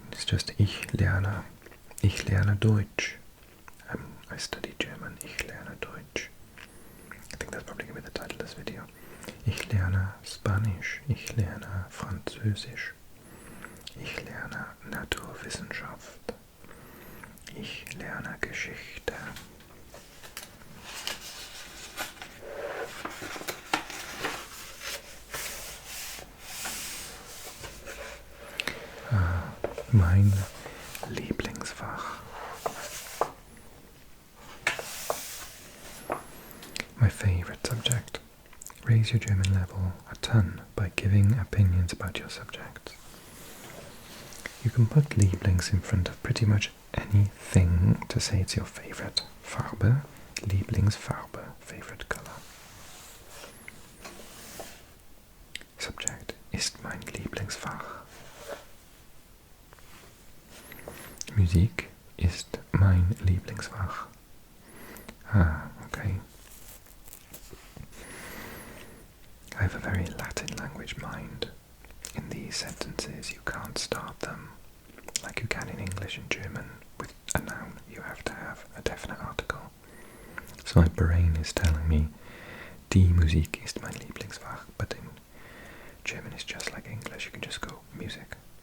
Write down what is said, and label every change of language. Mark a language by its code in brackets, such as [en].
[en] It's just [de] Ich lerne Deutsch. [en] I study German. [de] Ich lerne Deutsch. [en] I think that's probably going to be the title of this video. [de] Ich lerne Spanisch. Ich lerne Französisch. Ich lerne Naturwissenschaft. Ich lerne Geschichte. Mein Lieblingsfach. [en] My favorite subject. Raise your German level a ton by giving opinions about your subjects. You can put Lieblings in front of pretty much anything to say it's your favorite. Farbe, Lieblingsfarbe, favorite color. [de] Subject ist mein Lieblingsfach. Musik ist mein Lieblingsfach. [en] Ah, okay. I have a very Latin language mind. In these sentences you can't start them like you can in English and German with a noun, you have to have a definite article. So my brain is telling me, [de] die Musik ist mein Lieblingsfach, [en] but in German it's just like English, you can just go music.